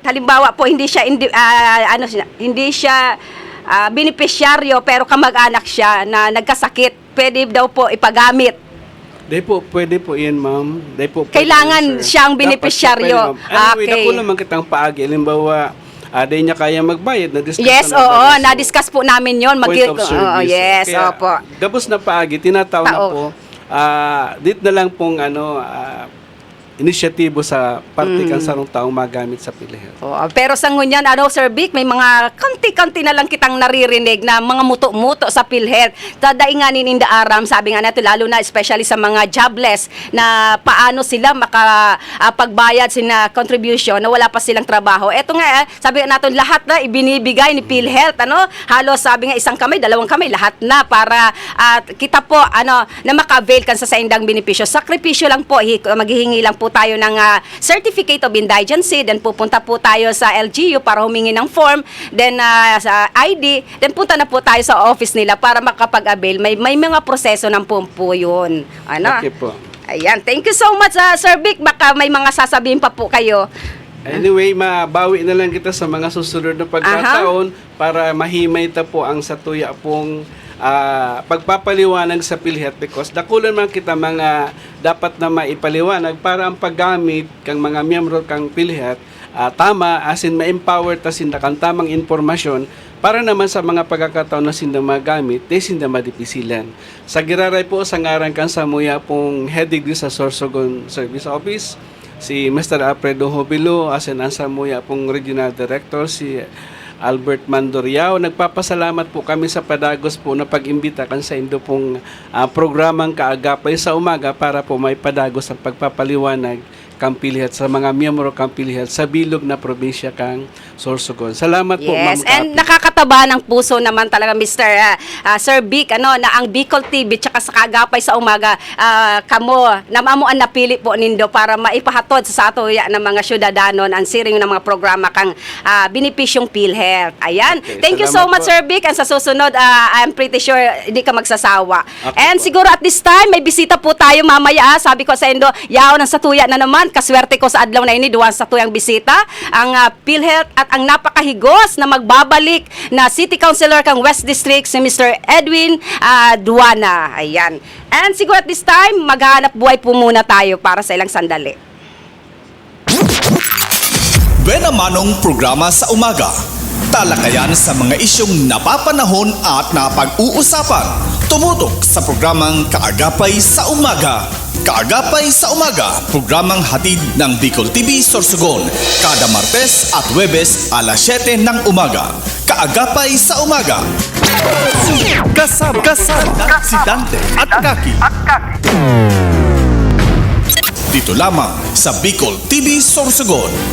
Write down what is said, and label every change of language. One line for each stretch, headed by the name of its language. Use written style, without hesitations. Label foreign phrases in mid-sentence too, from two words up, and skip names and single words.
Filipino: Halimbawa po, hindi siya beneficiaryo pero kamag-anak siya na nagkasakit. Pwede daw po ipagamit. Pwede po yan, ma'am. Kailangan siyang beneficiaryo.
English: Anyway, Okay.
Bikol: dako naman kitang paagi. Halimbawa, di niya kaya magbayad.
Filipino: Na-discuss
English: Yes,
Filipino: na oo. naman. So, Na-discuss po namin yon.
English: point of service. Yes,
Filipino: Kaya, opo.
Bikol: Gabos na paagi, tinataw na Tao.
Filipino: po.
Bikol: Dit na lang pong inisyatibo sa parte kan sarong taong magamit sa PhilHealth. Pero sa ngunyan, Sir Vic, may mga kanti-kanti na lang kitang naririnig na mga muto-muto sa PhilHealth. Tadainganin in the aram, sabi nga natin, lalo na especially sa mga jobless, na paano sila makapagbayad sina contribution na wala pa silang trabaho.
Filipino: Eto nga, sabi nga natin, lahat na ibinibigay ni PhilHealth, halos sabi nga isang kamay, dalawang kamay, lahat na para kita po, na maka-avail kan sa indang benepisyo. Sakripisyo lang po, maghihingi lang po tayo ng
English: certificate of indigency,
Filipino: then pupunta po tayo sa LGU para humingi ng form, then sa ID, then punta na po tayo sa office nila para makapag-avail. May mga proseso ng po yun. Okay po. Ayan,
English: thank you so much, Sir Vic.
Filipino: Baka may mga sasabihin pa po kayo.
Bikol: Anyway, mabawi na lang kita sa mga susunod na pagkataon para mahimay ta po ang satuya pong pagpapaliwanag sa PhilHealth, because dakulan man kita mga dapat na maipaliwanag para ang paggamit kang mga miyembro kang PhilHealth tama, asin ma-empower ta sinda kang tamang informasyon para naman sa mga pagkakataon na sinda magamit, sinda madipisilan. Sa giraray po, sa ngaran kan Samuya pong head degree sa Sorsogon Service Office, si Mr. Alfredo Hobilo, asin ang Samuya pong Regional Director, si Albert Mandoriao. Nagpapasalamat po kami sa padagos po na pag-imbita kan sa indo pong programang Kaagapay sa Umaga para po may padagos ang pagpapaliwanag kang PhilHealth sa mga miyembro kang PhilHealth sa bilog na probinsya kang Sorsogon.
Filipino: Salamat po, Ma'am
English: Yes, and Kapi.
Filipino: nakakataba ng puso naman talaga,
Bikol: Mr. Sir Vic, na ang Bicol TV tsaka sa Kaagapay sa Umaga, kamo, namamuan napili po nindo para maipahatod sa ato ng mga syudadanon ang siring ng mga programa kang benepisyong PhilHealth.
Filipino: Ayan.
English: Okay, Thank you so
Filipino: salamat
English: much,
Filipino: po. Sir Vic. And sa susunod,
English: I'm pretty sure
Filipino: hindi ka magsasawa.
English: Okay And
Filipino: po. siguro
English: at this time,
Filipino: may bisita po tayo mamaya.
Bikol: Sabi ko sa Indo, yaon ang satuya na naman. Kaswerte ko sa adlaw na ini, duwan sa tuyang bisita. Ang PhilHealth at ang napakahigos na magbabalik na City Councilor kang West District, si Mr.
Filipino: Edwin Duana. Ayan.
English: And siguro at this time,
Filipino: maghanap buhay po muna tayo para sa ilang sandali. Buena Manong programa sa umaga. Talakayan sa mga isyong napapanahon at napag-uusapan. Tumutok sa programang Kaagapay sa Umaga. Kaagapay sa Umaga, programang hatid ng Bicol TV Sorsogon. Kada Martes at Huwebes alas 7 ng umaga. Kaagapay sa Umaga. Kasama si Dante at Kaki. Dito lamang sa Bicol TV Sorsogon.